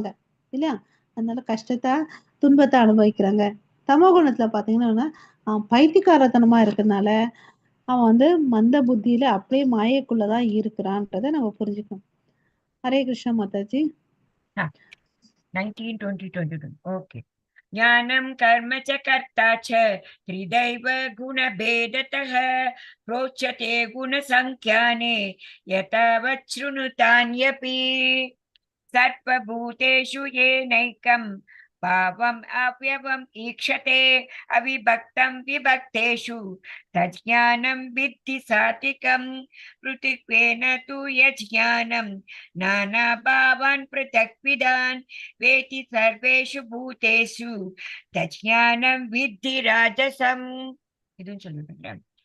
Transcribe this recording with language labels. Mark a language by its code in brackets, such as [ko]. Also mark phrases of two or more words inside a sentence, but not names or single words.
[ta] இல்லையா? அதனால கஷ்டத்த, துன்பத்த அனுபவிக்கிறாங்க. தமோ குணத்துல பார்த்தீங்கன்னா, பைத்தியக்காரத்தனமா இருக்கறனால, அவன் வந்து மந்த புத்தியில அப்படியே மாயைக்குள்ள தான் இருக்கிறான்றத நம்ம புரிஞ்சுக்கணும். ஹரே கிருஷ்ணா மாதாஜி. 19, 20, 22. [en] Okay. [sa] ज्ञानं कर्म च कर्ता च त्रिदैव गुणभेदतः प्रोच्यते गुणसङ्ख्याने यतावत् शृणुतान्यपि सर्वभूतेषु येनैकं भावम् अव्यवम् ईक्षते अविभक्तं विभक्तेषु तज्ज्ञानं विद्धि सात्विकं पृथक्त्वेन तु यज्ज्ञानं नानाभावान् पृथक्विदान् वेति सर्वेषु भूतेषु तज्ज्ञानं विद्धि राजसम् [ta] இதும் சொல்லுங்க